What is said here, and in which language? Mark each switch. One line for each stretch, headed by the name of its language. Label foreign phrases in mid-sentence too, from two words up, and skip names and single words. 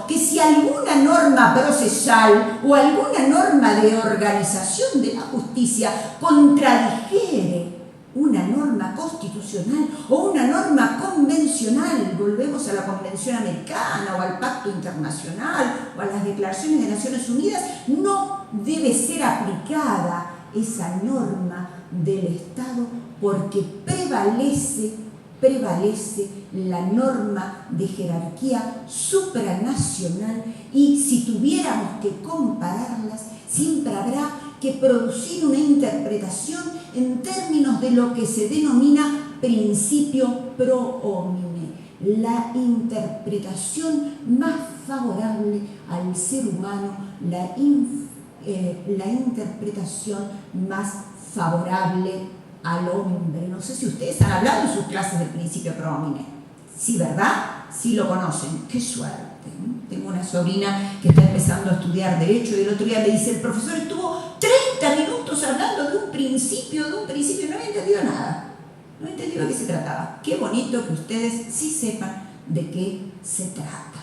Spanish: Que si alguna norma procesal o alguna norma de organización de la justicia contradijere una norma constitucional o una norma convencional, volvemos a la Convención Americana o al Pacto Internacional o a las declaraciones de Naciones Unidas, no debe ser aplicada esa norma del Estado porque prevalece la norma de jerarquía supranacional, y si tuviéramos que compararlas, siempre habrá que producir una interpretación en términos de lo que se denomina principio
Latin: pro homine,
Spanish: la interpretación más favorable al ser humano, la interpretación más favorable al hombre. No sé si ustedes han hablado en sus clases del principio
Latin: pro homine.
Spanish: Sí, ¿verdad? Sí lo conocen. ¡Qué suerte! Tengo una sobrina que está empezando a estudiar Derecho y el otro día me dice: el profesor estuvo 30 minutos hablando de un principio, no había entendido nada. No he entendido de qué se trataba. Qué bonito que ustedes sí sepan de qué se trata.